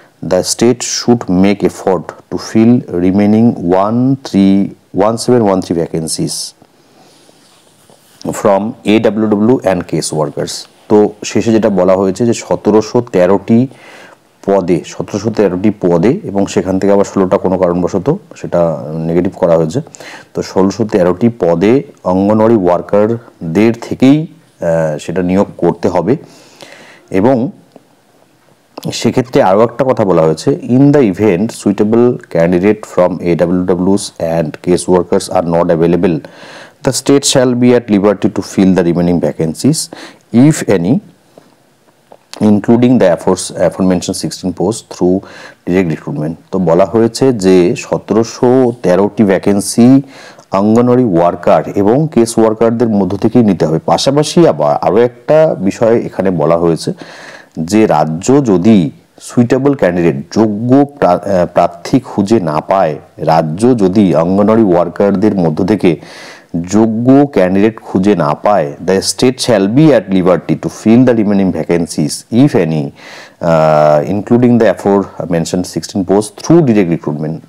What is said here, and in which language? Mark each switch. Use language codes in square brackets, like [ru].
[en] The state should make effort to fill remaining 1713 vacancies from AWW and case workers. [bn] তো শেষে যেটা বলা হয়েছে যে 1713টি পদে এবং সেখান থেকে আবার 16টা কোনো কারণবশত সেটা নেগেটিভ করা হয়েছে। তো 1613টি পদে অঙ্গনওয়াড়ি ওয়ার্কারদের থেকেই সেটা নিয়োগ করতে হবে। এবং সেক্ষেত্রে আরও একটা কথা বলা হয়েছে, [en] In the event suitable candidate from AWWs and case workers are not available, the state shall be at liberty to fill the remaining vacancies, if any, including the aforementioned 16 posts through direct recruitment. [bn] তো বলা হয়েছে যে 1713টি vacancy anganwadi worker এবং case ওয়ার্কারদের মধ্য থেকেই নিতে হবে। পাশাপাশি আবার আরও একটা বিষয় এখানে বলা হয়েছে যে রাজ্য যদি সুইটেবল ক্যান্ডিডেট যোগ্য প্রার্থী খুঁজে না পায়, রাজ্য যদি অঙ্গনওয়াড়ি ওয়ার্কারদের মধ্য থেকে যোগ্য ক্যান্ডিডেট খুঁজে না পায়, [en] The state shall be at liberty to fill the remaining vacancies if any including the afore mention 16 post through direct recruitment.